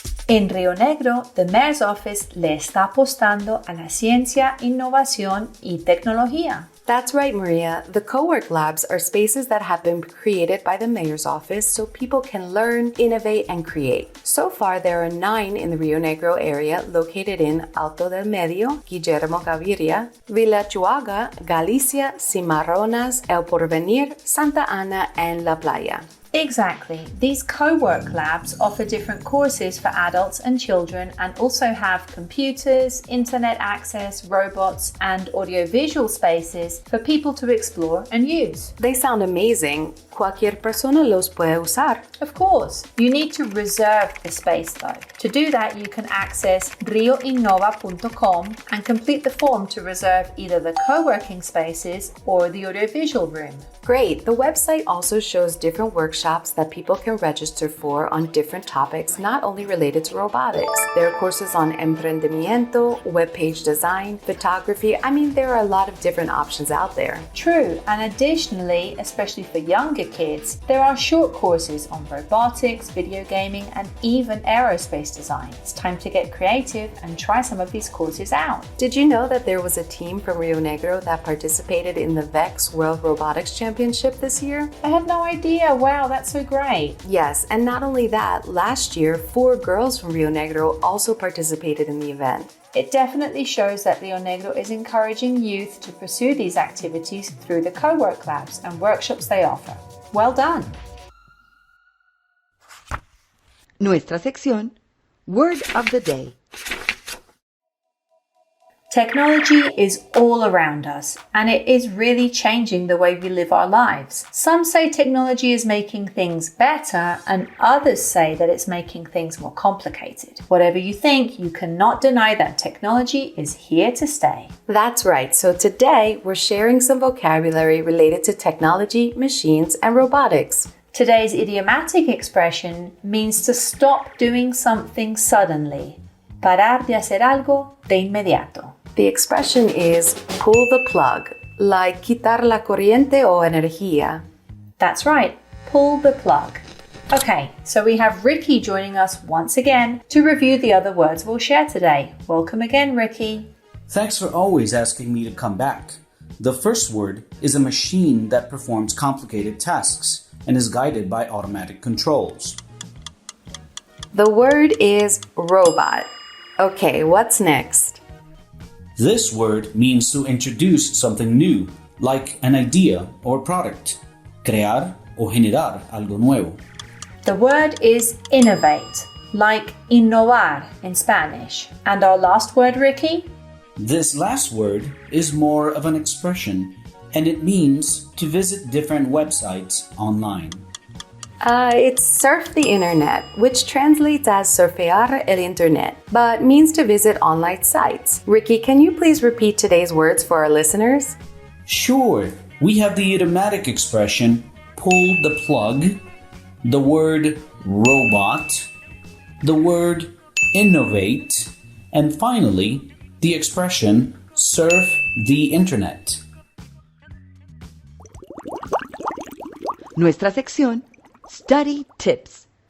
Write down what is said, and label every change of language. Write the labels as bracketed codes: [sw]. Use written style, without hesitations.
[es] En Rionegro, [en] the Mayor's Office [es] le está apostando a la ciencia, innovación y tecnología. [en] That's right, Maria. The CoWork Labs are spaces that have been created by the Mayor's Office so people can learn, innovate, and create. So far, there are 9 in the Rionegro area located in Alto del Medio, Guillermo Gaviria, Villa Chuaga, Galicia, Cimarronas, El Porvenir, Santa Ana, and La Playa. Exactly. These CoWork Labs offer different courses for adults and children and also have computers, internet access, robots, and audiovisual spaces for people to explore and use. They sound amazing. [es] Cualquier persona los puede usar. [en] Of course, you need to reserve the space though. To do that, you can access rioinnova.com and complete the form to reserve either the co-working spaces or the audiovisual room. Great. The website also shows different workshops that people can register for on different topics, not only related to robotics. There are courses on emprendimiento, web page design, photography. There are a lot of different options out there. True, and additionally, especially for younger kids, there are short courses on robotics, video gaming, and even aerospace design. It's time to get creative and try some of these courses out. Did you know that there was a team from Rionegro that participated in the VEX World Robotics Championship this year? I had no idea. Wow, that's so great. Yes, and not only that, last year, 4 girls from Rionegro also participated in the event. It definitely shows that Rionegro is encouraging youth to pursue these activities through the CoWork Labs and workshops they offer. Well done! [es] Nuestra sección, [en] Word of the Day. Technology is all around us, and it is really changing the way we live our lives. Some say technology is making things better, and others say that it's making things more complicated. Whatever you think, you cannot deny that technology is here to stay. That's right. So today, we're sharing some vocabulary related to technology, machines, and robotics. Today's idiomatic expression means to stop doing something suddenly. [es] Parar de hacer algo de inmediato. [en] The expression is pull the plug, like [es] quitar la corriente o energía. [en] That's right, pull the plug. Okay, so we have Ricky joining us once again to review the other words we'll share today. Welcome again, Ricky. Thanks for always asking me to come back. The first word is a machine that performs complicated tasks and is guided by automatic controls. The word is robot. Okay, what's next? This word means to introduce something new, like an idea or product. [es] Crear o generar algo nuevo. [en] The word is innovate, like innovar in Spanish. And our last word, Ricky? This last word is more of an expression, and it means to visit different websites online. It's surf the internet, which translates as [es] surfear el internet, [en] but means to visit online sites. Ricky, can you please repeat today's words for our listeners? Sure, we have the idiomatic expression pull the plug, the word robot, the word innovate, and finally, the expression surf the internet. [es] Nuestra sección, [en] Study Tips.